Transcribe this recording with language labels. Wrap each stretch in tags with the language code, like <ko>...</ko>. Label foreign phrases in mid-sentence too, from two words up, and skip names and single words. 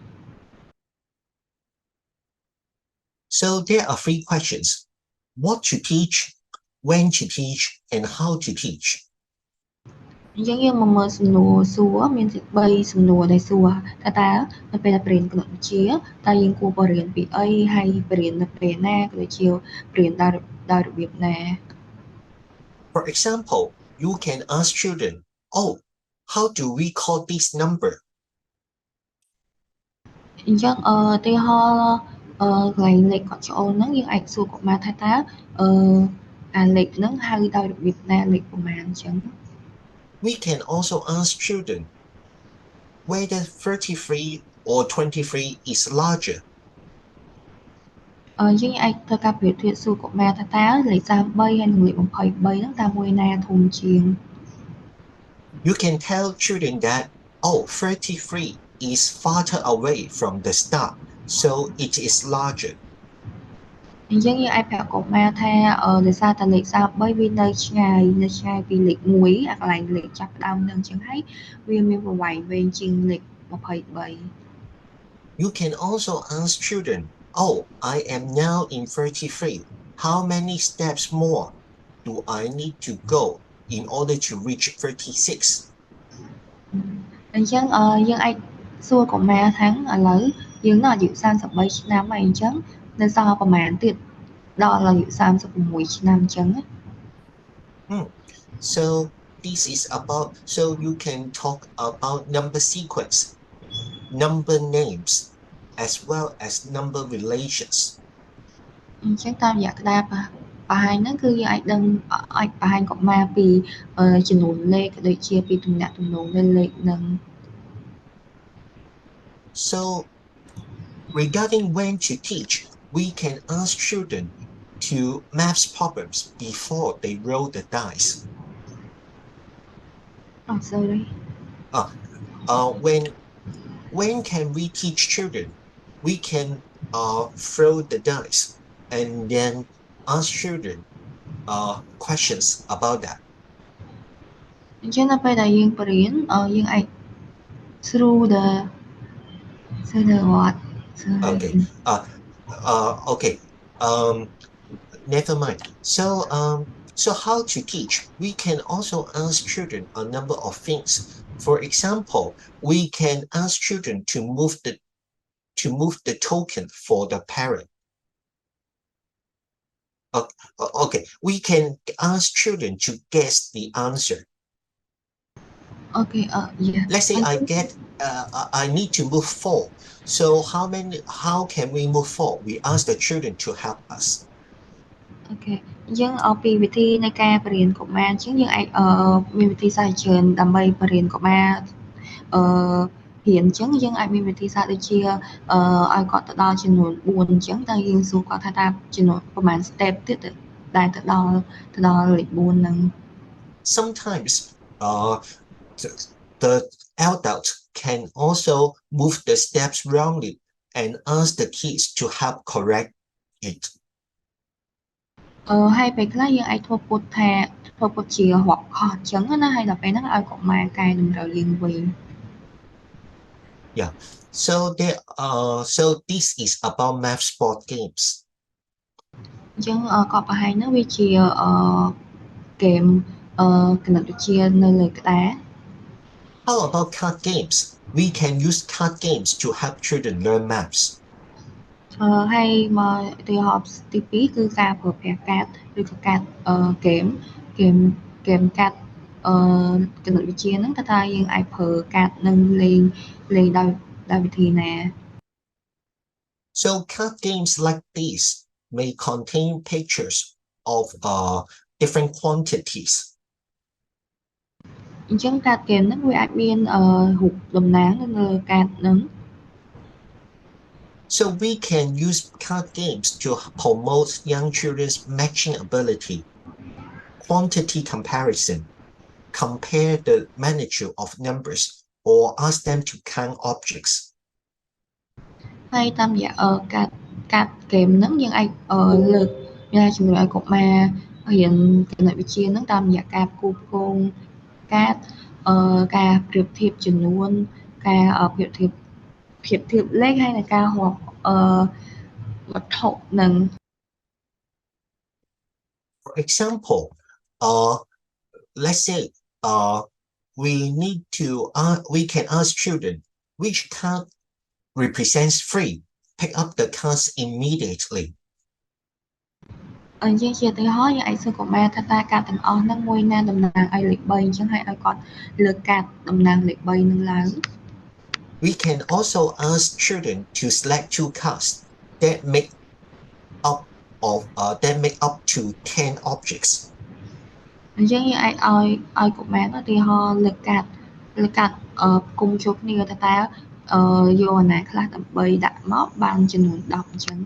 <en>So there are 3 questions: what to teach, when to teach, and how to teach.</en> <km>អញ្ចឹងយើងមកមើលសំណួរសួរមាន3សំណួរដែលសួរតើនៅពេលដែលបរៀនគណិតវិទ្យាតើយើងគួរបរៀនពីអីហើយបរៀននៅពេលណាក៏ដូចជាបរៀនដោយរបៀបណា</km> <en>For example, you can ask children, "Oh, how do we call this number?"</en> <km>អញ្ចឹងឧទាហរណ៍កន្លែងលេខកត់ច្អូនហ្នឹងយើងអាចសួរកុមារថាតើអាលេខហ្នឹងហៅដោយរបៀបណាលេខប្រមាណអញ្ចឹង</km> <en>We can also ask children whether 33 or 23 is larger.</en> <km>យើងអាចធ្វើការប្រៀបធៀបសួរកុមារថាតើលេខ33ហើយនិងលេខ23ហ្នឹងតើមួយណាធំជាង</km> <en>You can tell children that, "Oh, 33 is farther away from the star, so it is larger."</en> <km>អញ្ចឹងយើងអាចប្រាប់កុមារថាដោយសារតែលេខ33វានៅឆ្ងាយពីលេខ1អាកន្លែងលេខចាប់ផ្ដើមនឹងអញ្ចឹងហើយវាមានប្រវែងវែងជាងលេខ23</km> <en>You can also ask children, "Oh, I am now in 33. How many steps more do I need to go in order to reach 36?"</en> <km>អញ្ចឹងយើងអាចសួរកុមារថាឥឡូវយើងនៅអាយុ33ឆ្នាំហើយអញ្ចឹងនៅសល់ប្រហែលទៀតដល់អាយុ36ឆ្នាំអញ្ចឹង</km> <en>So this is about, so you can talk about number sequence, number names, as well as number relations.</en> <km>អញ្ចឹងតាមរយៈក្តារបង្ហាញហ្នឹងគឺយើងអាចដឹងអាចបង្ហាញកុមារពីចំនួនលេខក៏ដូចជាពីទំនាក់ទំនងនៃលេខហ្នឹង</km> <en>So regarding when to teach, we can ask children to maths problems before they roll the dice. Sorry. When can we teach children? We can throw the dice and then ask children questions about that.</en> <km>អញ្ចឹងនៅពេលដែលយើងបរៀនយើងអាច</km> <en>through the what Okay. Okay. Never mind. So how to teach? We can also ask children a number of things. For example, we can ask children to move the token for the parent. Okay, we can ask children to guess the answer. Okay, yeah. Let's say I need to move 4. So how can we move 4? We ask the children to help us.</en> <km>អូខេអញ្ចឹងពីវិធីនៃការបរៀនកុមារអញ្ចឹងយើងអាចមានវិធីសាស្ត្រច្រើនដើម្បីបរៀនកុមាររៀនអញ្ចឹងយើងអាចមានវិធីសាស្ត្រដូចជាឲ្យគាត់ទៅដល់ចំនួន4អញ្ចឹងតើយើងសួរគាត់ថាចំនួនប្រហែល step ទៀតដែលទៅដល់លេខ4ហ្នឹង</km> <en>Sometimes the adult can also move the steps wrongly and ask the kids to help correct it.</en> <km>ហើយពេលខ្លះយើងអាចធ្វើពុតជារាប់ខុសអញ្ចឹងណាហើយដល់ពេលហ្នឹងឲ្យកុមារកែតម្រូវយើងវិញ</km> <en>Yeah. So this is about math sport games.</en> <km>អញ្ចឹងក៏បង្ហាញហ្នឹងវាជាហ្គេមគណិតវិទ្យានៅលើក្តារ</km> <en>How about card games? We can use card games to help children learn maths.</en> <km>ហើយមកឧទាហរណ៍ទី2គឺការប្រើប្រាស់កាតឬក៏កាតហ្គេមកាតគណិតវិទ្យាហ្នឹងតើយើងអាចប្រើកាតនឹងលេងដោយវិធីណា</km> <en>So card games like these may contain pictures of different quantities.</en> <km>អញ្ចឹងកាតហ្គេមហ្នឹងវាអាចមានរូបតំណាងនៅលើកាតហ្នឹង</km> <en>So we can use card games to promote young children's matching ability, quantity comparison, compare the magnitude of numbers, or ask them to count objects.</en> <km>ហើយតាមរយៈកាតហ្គេមហ្នឹងយើងអាចលើកមានជំនួយឲ្យកុមាររៀនគណិតវិទ្យាហ្នឹងតាមរយៈការគូផ្គងកាតការប្រៀបធៀបចំនួនការប្រៀបធៀបលេខហើយនិងការរាប់វត្ថុនឹង</km> <en>For example, let's say we can ask children which card represents 3. Pick up the cards immediately.</en> <km>អញ្ចឹងជាឧទាហរណ៍យើងអាចសួរកុមារថាតើកាតទាំងអស់ហ្នឹងមួយណាតំណាងឲ្យលេខ3អញ្ចឹងហើយឲ្យគាត់លើកកាតតំណាងលេខ3ហ្នឹងឡើង</km> <en>We can also ask children to select 2 cards that make up to 10 objects.</en> <km>អញ្ចឹងយើងអាចឲ្យកុមារឧទាហរណ៍លើកកាតគុំជួបគ្នាតើយកអាណាខ្លះដើម្បីដាក់មកបានចំនួន10អញ្ចឹង</km>